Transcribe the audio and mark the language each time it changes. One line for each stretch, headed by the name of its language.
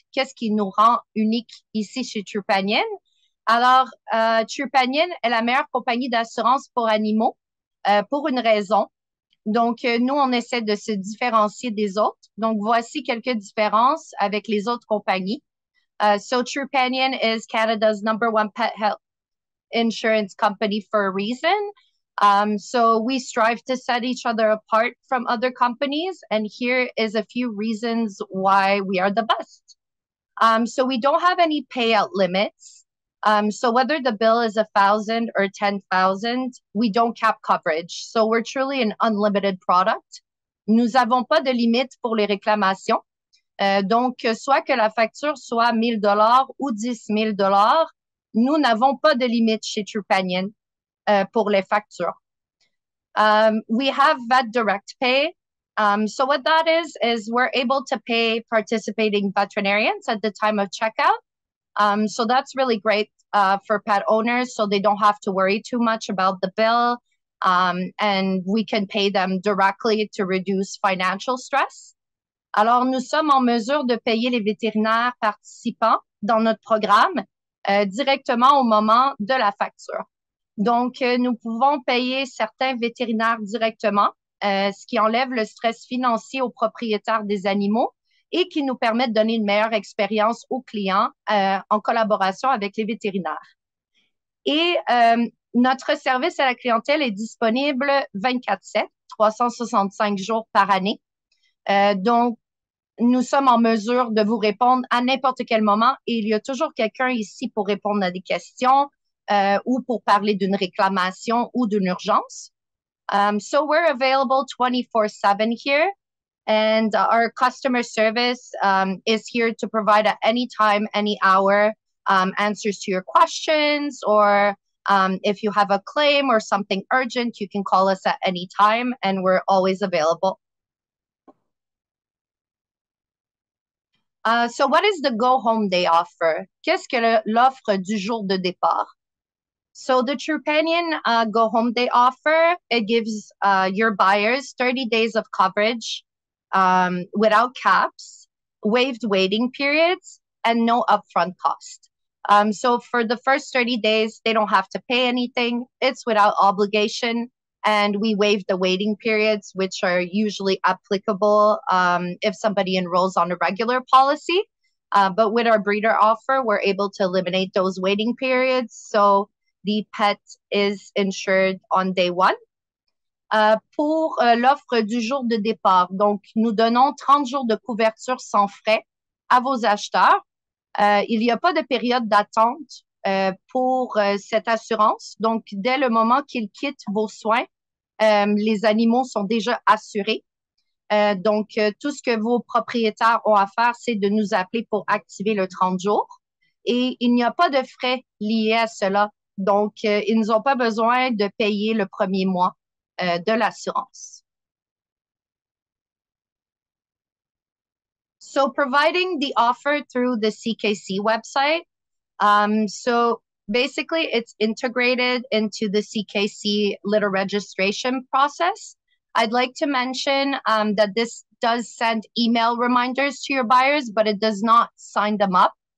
French: Qu'est-ce qui nous rend unique ici chez Trupanion? Alors, Trupanion est la meilleure compagnie d'assurance pour animaux pour une raison. Donc, nous, on essaie de se différencier des autres. Donc, voici quelques différences avec les autres compagnies.
English: So, Trupanion is Canada's #1 pet health insurance company for a reason. So, we strive to set each other apart from other companies. And here is a few reasons why we are the best. So, we don't have any payout limits. So whether the bill is 1,000 or 10,000, we don't cap coverage. So we're truly an unlimited product.
French: Nous n'avons pas de limite pour les réclamations. Donc, soit que la facture soit 1 000 $ ou 10 000 $, nous n'avons pas de limite chez Trupanion pour les factures.
English: We have vet direct pay. So what that is we're able to pay participating veterinarians at the time of checkout. So that's really great for pet owners, so they don't have to worry too much about the bill, and we can pay them directly to reduce financial stress.
French: Alors, nous sommes en mesure de payer les vétérinaires participants dans notre programme directement au moment de la facture. Donc, nous pouvons payer certains vétérinaires directement, ce qui enlève le stress financier aux propriétaires des animaux et qui nous permet de donner une meilleure expérience aux clients en collaboration avec les vétérinaires. Et notre service à la clientèle est disponible 24/7, 365 jours par année. Donc, nous sommes en mesure de vous répondre à n'importe quel moment et il y a toujours quelqu'un ici pour répondre à des questions ou pour parler d'une réclamation ou d'une urgence.
English: So we're available 24/7 here. And our customer service is here to provide at any time, any hour, answers to your questions, or if you have a claim or something urgent, you can call us at any time, and we're always available. So what is the Go Home Day offer?
French: Qu'est-ce que l'offre du jour de départ?
English: So the Trupanion Go Home Day offer, it gives your buyers 30 days of coverage without caps, waived waiting periods, and no upfront cost. So for the first 30 days, they don't have to pay anything. It's without obligation. And we waive the waiting periods, which are usually applicable if somebody enrolls on a regular policy. But with our breeder offer, we're able to eliminate those waiting periods. So the pet is insured on day one.
French: Pour l'offre du jour de départ, donc nous donnons 30 jours de couverture sans frais à vos acheteurs. Il n'y a pas de période d'attente pour cette assurance. Donc, dès le moment qu'ils quittent vos soins, les animaux sont déjà assurés. Donc, tout ce que vos propriétaires ont à faire, c'est de nous appeler pour activer le 30 jours. Et il n'y a pas de frais liés à cela. Donc, ils n'ont pas besoin de payer le premier mois de l'assurance.
English: So providing the offer through the CKC website. So basically, it's integrated into the CKC litter registration process. I'd like to mention that this does send email reminders to your buyers, but it does not sign them up.